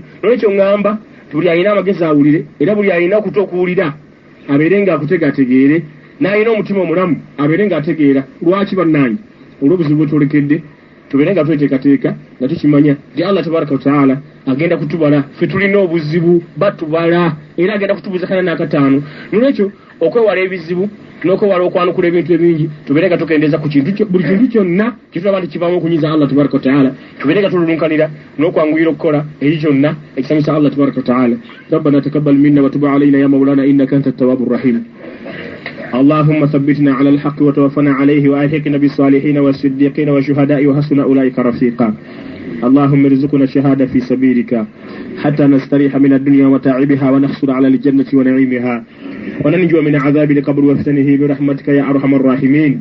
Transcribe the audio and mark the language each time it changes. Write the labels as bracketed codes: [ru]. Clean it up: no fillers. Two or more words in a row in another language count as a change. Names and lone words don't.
[lg] Nolwekyo ŋŋamba buli alina amagezi awulire era buli alina okuta okuwulira abeere ng'akutegeategeere n'alina omutima omulamu abeere ng'ategeera lwaki bannange olw'obuzibu bwe twolekedde tubeere nga tweteekateeka nga tukimanya nti Allah [ar] تبارك وتعالى [lg] agenda kutubala ffe tulina obuzibu batubala era agenda kutubuuza kana n'akataano. Nolwekyo okwewala ebizibu n'okwewala okwanukula ebintu ebingi tubeere nga tukendeeza ku buli kintu kyonna kitulaba nti kivaamu okunyiza Allah [ar] تبارك وتعالى [lg] tubeere nga tululunkanira n'okwanguyira okukola eri kyonna ekisanyusa Allah [ar] تبارك وتعالى. ربنا تقبل منا وتب علينا يا مولانا إنك أنت التواب الرحيم. اللهم ثبتنا على الحق وتوفنا عليه وألحقنا بالصالحين والصديقين والشهداء وحسن أولئك رفيقا. اللهم ارزقنا الشهادة في سبيلك حتى نستريح من الدنيا وتعبها ونحصل على الجنة ونعيمها وننجو من عذاب القبر وفتنه برحمتك يا أرحم الراحمين.